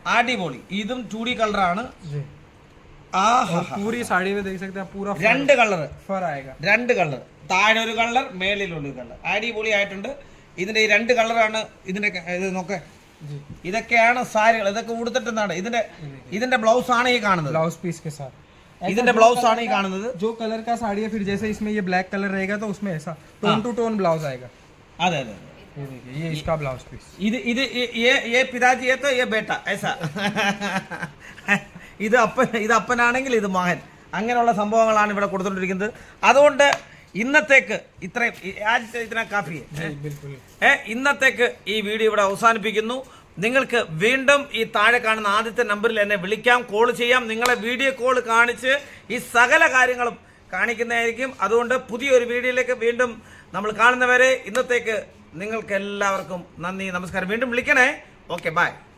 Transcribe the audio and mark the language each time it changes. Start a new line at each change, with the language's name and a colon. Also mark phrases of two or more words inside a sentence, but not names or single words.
Malayalam: അടിപൊളി ഇതും 2D കളറാണ്
Hindi: जी
Malayalam: ആഹാ
Hindi: पूरी साड़ी में देख सकते हैं पूरा
Malayalam: രണ്ട് കളർ
Hindi: फर आएगा
Malayalam: രണ്ട് കളർ താഴെ ഒരു കളർ മേളിലുള്ള കളർ അടിപൊളി ആയിട്ടുണ്ട് ഇതിന്റെ ഈ രണ്ട് കളറാണ് ഇതിന്റെ ഇത് നോക്കേ ഇതൊക്കെയാണ് സാരികൾ ഇതൊക്കെ ഉടുത്തിട്ടുന്നതാണ് ഇതിന്റെ ബ്ലൗസ് ആണ് ഈ കാണുന്നത്
English: blouse piece
Hindi: के साथ
Malayalam: ഇതിന്റെ ബ്ലൗസ് ആണ് ഈ കാണുന്നത്
Hindi: जो कलर का साड़ी है फिर जैसे इसमें ये
English: black colour
Hindi: रहेगा तो उसमें ऐसा
English: tone to tone
Hindi: ब्लाउज आएगा
Malayalam: അതെ അതെ
Hindi: ये देखिए ये इसका
English: blouse piece
Malayalam: ഇത്
Hindi: ये पिताजी है तो ये बेटा ऐसा
Malayalam: ഇത് അപ്പനാണെങ്കിൽ ഇത് മകൻ അങ്ങനെയുള്ള സംഭവങ്ങളാണ് ഇവിടെ കൊടുത്തുകൊണ്ടിരിക്കുന്നത് അതുകൊണ്ട് ഇന്നത്തേക്ക് ഇത്രയും ആദ്യത്തെ ഇതിനെ കാപ്പി ഇന്നത്തേക്ക് ഈ വീഡിയോ ഇവിടെ അവസാനിപ്പിക്കുന്നു നിങ്ങൾക്ക് വീണ്ടും ഈ താഴെ കാണുന്ന ആദ്യത്തെ നമ്പറിൽ എന്നെ വിളിക്കാം കോൾ ചെയ്യാം നിങ്ങളെ
English: video call
Malayalam: കാണിച്ച് ഈ സകല കാര്യങ്ങളും കാണിക്കുന്നതായിരിക്കും അതുകൊണ്ട് പുതിയൊരു വീഡിയോയിലേക്ക് വീണ്ടും നമ്മൾ കാണുന്നവരെ ഇന്നത്തേക്ക് നിങ്ങൾക്ക് എല്ലാവർക്കും നന്ദി നമസ്കാരം വീണ്ടും വിളിക്കണേ
English: okay bye